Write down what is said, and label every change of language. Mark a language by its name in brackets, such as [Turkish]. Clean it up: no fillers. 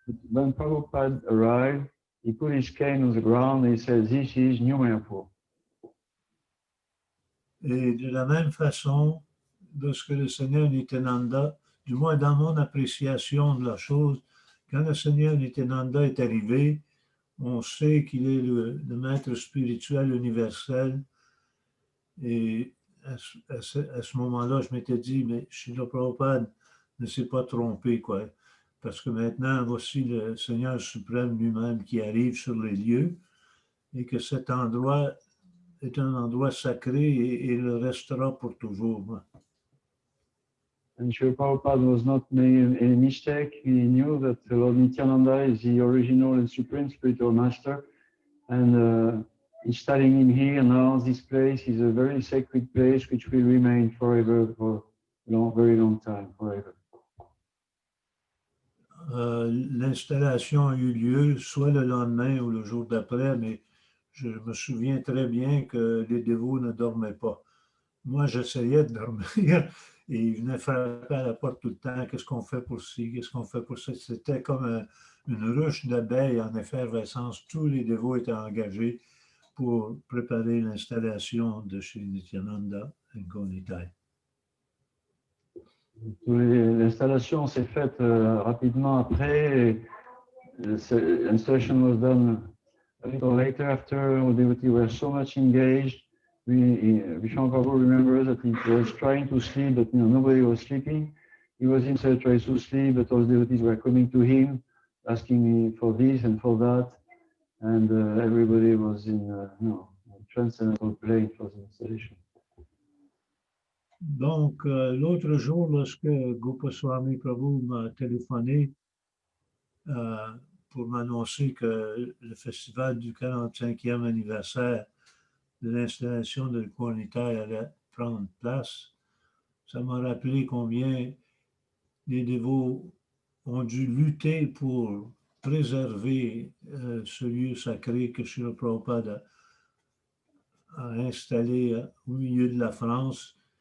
[English] When Prabhupada arrived, he put his cane on the ground and he said, "This is New Mayapur." [French] Et de la même façon, lorsque le Seigneur Nityananda, du moins dans mon appréciation de la chose, quand le Seigneur Nityananda est arrivé, on sait qu'il est le maître spirituel universel. Et à ce moment-là, je m'étais dit, mais Srila Prabhupada ne s'est pas trompé, quoi. Parce que maintenant, voici le Seigneur suprême lui-même qui arrive sur les lieux et que cet endroit est un endroit sacré et il le restera pour toujours. [English] And Srila Prabhupada was not making any mistake. He knew that Lord Nityananda is the original and supreme spiritual master. And he's studying in here now. This place is a very sacred place which will remain forever for a very long time, forever. [French] L'installation a eu lieu soit le lendemain ou le jour d'après, mais je me souviens très bien que les dévots ne dormaient pas. Moi, j'essayais de dormir et ils venaient frapper à la porte tout le temps. Qu'est-ce qu'on fait pour ci? Qu'est-ce qu'on fait pour ça? C'était comme une ruche d'abeilles en effervescence. Tous les dévots étaient engagés pour préparer l'installation de chez Nityananda Goswami. L'installation s'est faite rapidement après. [English] Installation was done a little later after. All devotees were so much engaged. Visvambar remembers that he was trying to sleep, but nobody was sleeping. He was himself trying to sleep, but all the devotees were coming to him, asking for this and for that. And everybody was in transcendental plane for the installation. [French] Donc, l'autre jour, lorsque Gopaswami Prabhu m'a téléphoné pour m'annoncer que le festival du 45e anniversaire de l'installation de Gaura-Nitai allait prendre place, ça m'a rappelé combien les dévots ont dû lutter pour préserver ce lieu sacré que Srila Prabhupada a installé au milieu de la France.